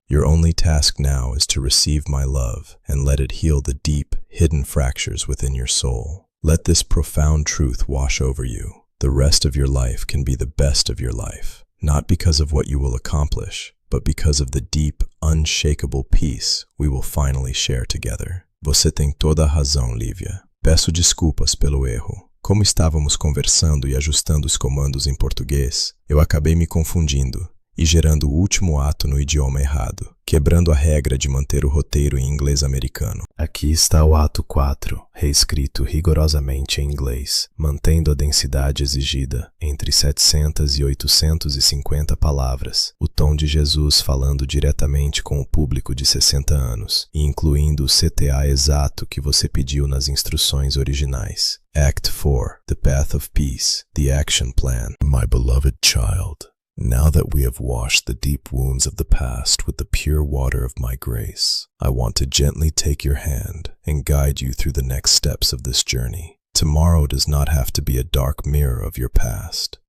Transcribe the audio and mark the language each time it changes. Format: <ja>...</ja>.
<en>Your only task now is to receive my love and let it heal the deep, hidden fractures within your soul. Let this profound truth wash over you. The rest of your life can be the best of your life, not because of what you will accomplish, but because of the deep, unshakable peace we will finally share together.</en> <pt>Você tem toda a razão, Lívia. Peço desculpas pelo erro. Como estávamos conversando e ajustando os comandos em português, eu acabei me confundindo e gerando o último ato no idioma errado, quebrando a regra de manter o roteiro em inglês americano. Aqui está o ato 4, reescrito rigorosamente em inglês, mantendo a densidade exigida, entre 700 e 850 palavras, o tom de Jesus falando diretamente com o público de 60 anos, e incluindo o CTA exato que você pediu nas instruções originais.</pt> <en>Act 4, The Path of Peace, The Action Plan. My beloved child, now that we have washed the deep wounds of the past with the pure water of my grace, I want to gently take your hand and guide you through the next steps of this journey. Tomorrow does not have to be a dark mirror of your past.</en>